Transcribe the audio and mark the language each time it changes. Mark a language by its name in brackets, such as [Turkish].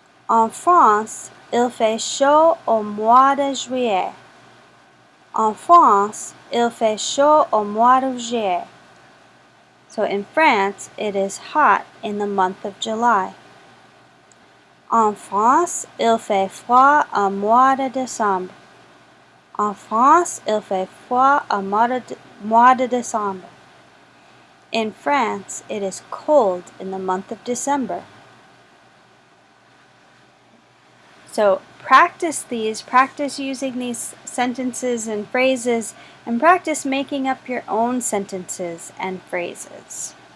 [French] En France, il fait chaud au mois de juillet. En France, il fait chaud au mois de juillet. [English] So in France, it is hot in the month of July. [French] En France, il fait froid au mois de décembre. En France, il fait froid au mois de décembre. [English] In France, it is cold in the month of December. So practice these, practice using these sentences and phrases, and practice making up your own sentences and phrases.